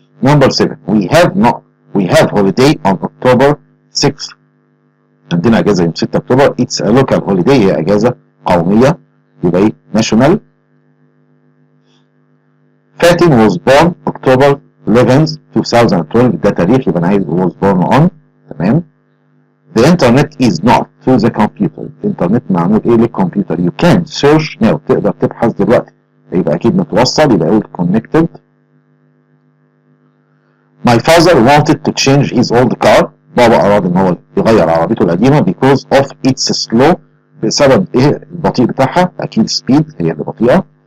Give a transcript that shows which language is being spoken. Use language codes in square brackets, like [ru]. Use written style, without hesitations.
[en] number 7 we have holiday on October 6، [ar] عندنا اجازه يوم 6 اكتوبر. [en] it's a local holiday، [ar] هي اجازه قوميه، يبقى ايه [en] national. فاتن was born October 11 2012، [ar] ده تاريخ، يبقى انا عايز [en] was born on. [ar] تمام. [en] the internet is not to the computer، [ar] الانترنت معمول ايه للكمبيوتر. [en] you can search now، [ar] تقدر تبحث دلوقتي، يبقى اكيد متوصل، يبقى اقول [en] connected. my father wanted to change his old car، [ar] بابا اراد ان هو يغير عربيته القديمه [en] because of its slow، [ar] بسبب ايه البطيء بتاعها، اكيد speed هي اللي بطيئه.